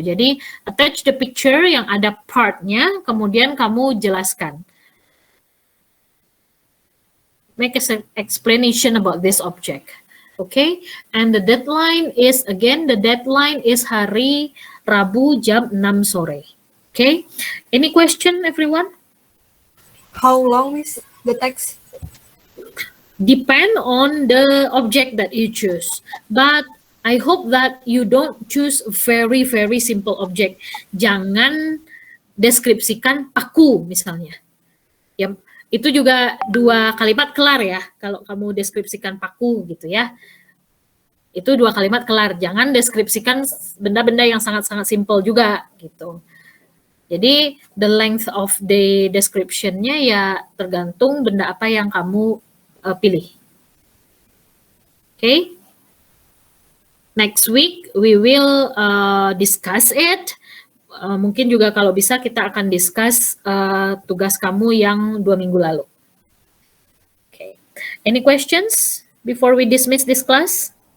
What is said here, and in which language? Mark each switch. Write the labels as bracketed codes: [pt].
[id] Jadi [en] attach the picture [id] yang ada partnya, kemudian kamu jelaskan. [en] Make an explanation about this object. Okay, and the deadline is [id] hari Rabu jam 6 sore. [en] Okay, any question everyone? How long is the text? Depend on the object that you choose, but I hope that you don't choose very simple object. [id] Jangan deskripsikan paku misalnya. Ya, itu juga 2 kalimat kelar ya. Kalau kamu deskripsikan paku gitu ya. Itu 2 kalimat kelar. Jangan deskripsikan benda-benda yang sangat-sangat simple juga gitu. Jadi [en] the length of the description-nya [id] ya tergantung benda apa yang kamu pilih. Okay? [en] Next week we will discuss it. [id] Mungkin juga kalau bisa kita akan discuss tugas kamu yang 2 minggu lalu. [en] Okay. Any questions before we dismiss this class?